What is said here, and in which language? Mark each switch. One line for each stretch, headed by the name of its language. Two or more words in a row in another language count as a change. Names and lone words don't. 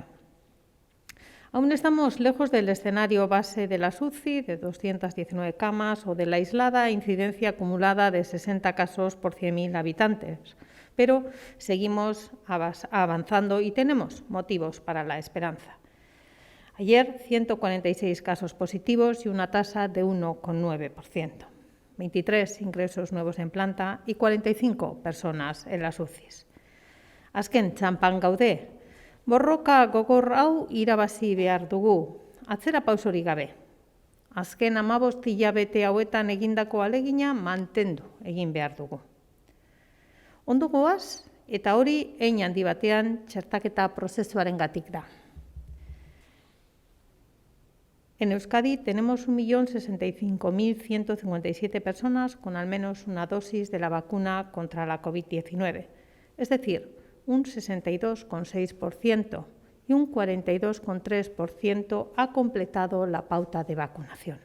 Spanish: Aún estamos lejos del escenario base de las UCI, de 219 camas, o de la aislada incidencia acumulada de 60 casos por 100.000 habitantes, pero seguimos avanzando y tenemos motivos para la esperanza. Ayer, 146 casos positivos y una tasa de 1,9%. 23 ingresos nuevos en planta y 45 personas en las UCIs.
Basque: Azken txanpan gaude, borroka gogor hau irabazi behar dugu, atzera pausorik gabe. Azken 15 hilabete hauetan egindako ahalegina mantendu egin behar dugu. Ondo goaz eta hori hein handi batean txertaketa prozesuarengatik da.
Spanish: En Euskadi tenemos 1.065.157 personas con al menos una dosis de la vacuna contra la COVID-19, es decir, un 62,6% y un 42,3% ha completado la pauta de vacunación.